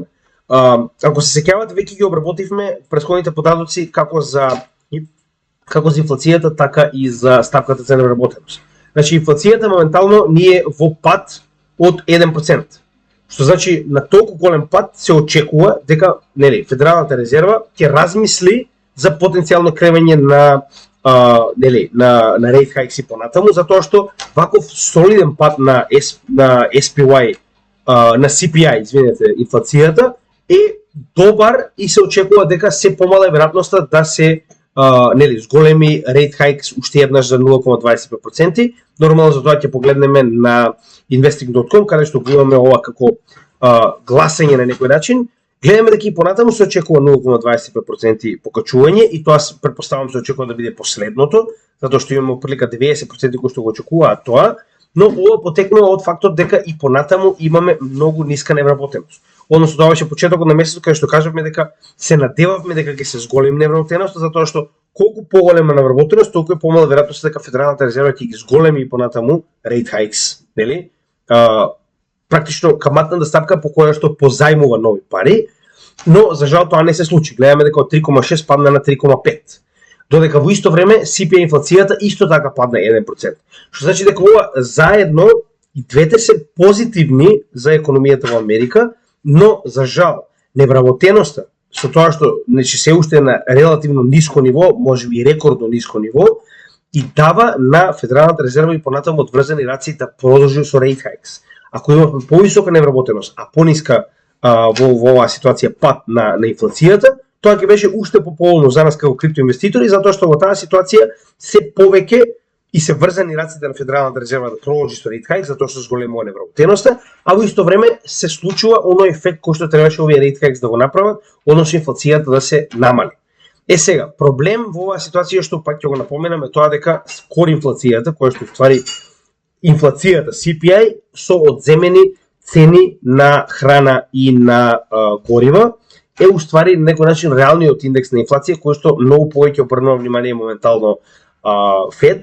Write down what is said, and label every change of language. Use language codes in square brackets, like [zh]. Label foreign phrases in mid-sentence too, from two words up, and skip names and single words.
[mk] Ако се сеќавате, веќе ги обработивме претходните податоци како за инфлацијата, така и за стапката за невработеност. Значи инфлацијата моментално ние во пад од 1%. Што значи на толку голем пад се очекува дека Федералната резерва ќе размисли за потенцијално кревање на [en] rate hikes [mk] и понатаму, затоа што ваков солиден пад на SPY, на CPI, извинете, инфлацијата е добар и се очекува дека се помала е веројатноста да се зголеми [en] rate hikes [mk] уште еднаш за 0,25%. Нормално за тоа ќе погледнеме на investing.com, каде што го имаме ова како гласање на некој начин. Гледаме дека и понатаму се очекува 0,25% покачување и тоа претпоставам се очекува да биде последното, затоа што имаме прилика 90% кои што го очекуваат тоа, но ова потекнува од фактот дека и понатаму имаме многу ниска невработеност. Односно тоа беше почетокот на месецот каде што кажавме дека се надевавме дека ќе се зголеми невработеноста, затоа што колку поголема невработеност, толку е помала веројатноста дека Федералната резерва ќе ги зголеми и понатаму [en] rate hikes, [mk] нели? Практично каматната стапка по која што позајмува нови пари, но за жал тоа не се случи. Гледаме дека од 3,6 падна на 3,5. Додека во исто време CPI инфлацијата исто така падна 1%. Што значи дека ова заедно и двете се позитивни за економијата во Америка, но за жал невработеноста со тоа што се уште на релативно ниско ниво, можеби и рекордно ниско ниво, и дава на Федералната резерва и понатаму одврзани раци да продолжи со [en] rate hikes. [mk] Ако имаме повисока невработеност, а пониска во оваа ситуација пад на инфлацијата, тоа ќе беше уште пополно за нас како криптоинвеститори, затоа што во таа ситуација се повеќе и се врзани раците на Федералната резерва да продолжи со [en] rate hikes, [mk] затоа што зголемува невработеноста, а во исто време се случува оној ефект кој што требаше овие [en] rate hikes [mk] да го направат, односно инфлацијата да се намали. Сега, проблем во оваа ситуација што пак ќе го напоменаме тоа дека кор инфлацијата, која што ствари инфлацијата CPI со одземени цени на храна и на горива е уствари на некој начин реалниот индекс на инфлација кој што многу повеќе обрнува внимание моментално Фед.